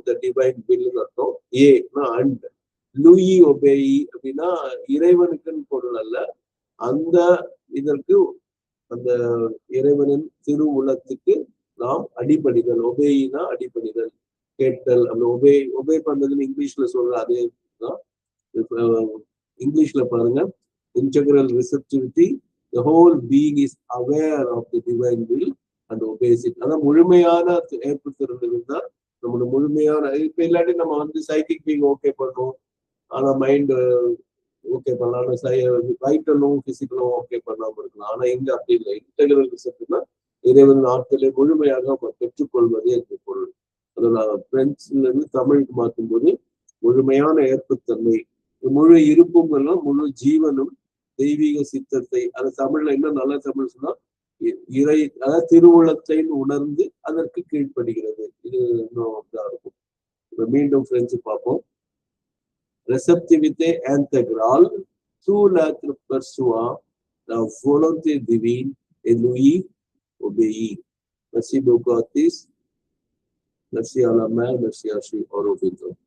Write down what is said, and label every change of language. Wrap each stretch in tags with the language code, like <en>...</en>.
<ta>The divine பில்லுன்னு அர்த்தம். ஏன்னா and. Louis ஒபேயி அப்படின்னா இறைவனுக்குன்னு பொருள் அல்ல, அந்த இதற்கு அந்த இறைவனின் திருவுளத்துக்கு நாம் அடிபணிதல். ஒபேயினா அடிபணிதல், கேட்டல். அந்த ஒபே பண்றதுன்னு இங்கிலீஷ்ல சொல்ற அதே தான். இங்கிலீஷ்ல பாருங்க, integral receptivity,</ta> <en>the whole being is aware of the divine will and obeys it.</en> <ta>அதான் முழுமையான ஏற்புத்திறன் இருந்தா நம்மளோட முழுமையான. இப்ப இல்லாட்டி நம்ம வந்து சைக்கிக் பீங் ஓகே பண்ணுவோம், ஆனா மைண்ட் ஓகே பண்ணலாம், வைட்டலும் பிசிக்கலும் ஓகே பண்ணாம இருக்கலாம். ஆனா இங்க அப்படி இல்லை. இன்டெகிரல் ரிசப்ட்னா இறைவன் ஆட்களை முழுமையாக பெற்றுக்கொள்வதே இந்த பொருள். அதை நான் பிரெஞ்சுல இருந்து தமிழுக்கு மாற்றும் போது முழுமையான ஏற்புத்தன்மை, முழு இருப்பும் எல்லாம் முழு ஜீவனும் தெய்வீக சித்தத்தை, அது தமிழ்ல இன்னும் நல்ல தமிழ் சொன்னா இறை, அதாவது திருவுளத்தை உணர்ந்து அதற்கு கீழ்ப்படுகிறது. இது இன்னும் இதா இருக்கும். இப்ப மீண்டும் பிரெஞ்சு பார்ப்போம்.</ta> <fr>Réceptivité intégrale, tout l'être perçoit la volonté divine et lui obéit. Merci beaucoup à tous. Merci à la mère, merci à Aurobindo.</fr>